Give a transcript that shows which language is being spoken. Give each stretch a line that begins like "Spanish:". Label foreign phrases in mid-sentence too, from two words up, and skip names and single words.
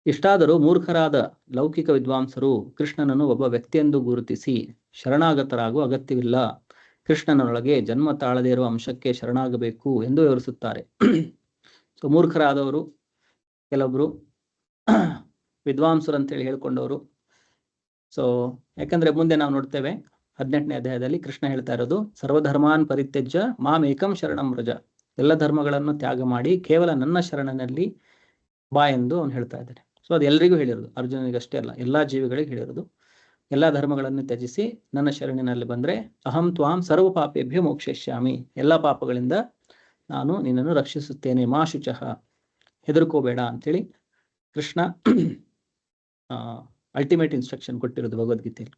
Kannada: ಇಷ್ಟಾದರೂ ಮೂರ್ಖರಾದ ಲೌಕಿಕ ವಿದ್ವಾಂಸರು ಕೃಷ್ಣನನ್ನು ಒಬ್ಬ ವ್ಯಕ್ತಿಯೆಂದು ಗುರುತಿಸಿ ಶರಣಾಗತರಾಗುವ ಅಗತ್ಯವಿಲ್ಲ, ಕೃಷ್ಣನೊಳಗೆ ಜನ್ಮ ತಾಳದೇ ಇರುವ ಅಂಶಕ್ಕೆ ಶರಣಾಗಬೇಕು ಎಂದು ವಿವರಿಸುತ್ತಾರೆ. ಸೊ ಮೂರ್ಖರಾದವರು ಕೆಲವೊಬ್ರು ವಿದ್ವಾಂಸರು ಅಂತೇಳಿ ಹೇಳ್ಕೊಂಡವರು. ಸೊ ಯಾಕಂದ್ರೆ ಮುಂದೆ ನಾವು ನೋಡ್ತೇವೆ 18ನೇ ಅಧ್ಯಾಯದಲ್ಲಿ ಕೃಷ್ಣ ಹೇಳ್ತಾ ಇರೋದು,
Sanskrit: ಸರ್ವಧರ್ಮಾನ್ ಪರಿತ್ಯಜ್ಯ ಮಾಂ ಏಕಂ ಶರಣಂ ವ್ರಜ,
Kannada: ಎಲ್ಲ ಧರ್ಮಗಳನ್ನು ತ್ಯಾಗ ಮಾಡಿ ಕೇವಲ ನನ್ನ ಶರಣನಲ್ಲಿ ಬಾ ಎಂದು ಅವನು ಹೇಳ್ತಾ ಇದ್ದಾನೆ. ಸೊ ಅದು ಎಲ್ರಿಗೂ ಹೇಳಿರೋದು, ಅರ್ಜುನನಿಗಷ್ಟೇ ಅಲ್ಲ, ಎಲ್ಲಾ ಜೀವಿಗಳಿಗೆ ಹೇಳಿರೋದು. ಎಲ್ಲಾ ಧರ್ಮಗಳನ್ನು ತ್ಯಜಿಸಿ ನನ್ನ ಶರಣಿನಲ್ಲಿ ಬಂದ್ರೆ
Sanskrit: ಅಹಂ ತ್ವಾಂ ಸರ್ವ ಪಾಪೇಭ್ಯ ಮೋಕ್ಷಯಿಷ್ಯಾಮಿ,
Kannada: ಎಲ್ಲಾ ಪಾಪಗಳಿಂದ ನಾನು ನಿನ್ನನ್ನು ರಕ್ಷಿಸುತ್ತೇನೆ,
Sanskrit: ಮಾ ಶುಚಃ,
Kannada: ಹೆದರ್ಕೋಬೇಡ ಅಂತೇಳಿ ಕೃಷ್ಣ
English: ultimate instruction
Kannada: ಕೊಟ್ಟಿರೋದು ಭಗವದ್ಗೀತೆಯಲ್ಲಿ.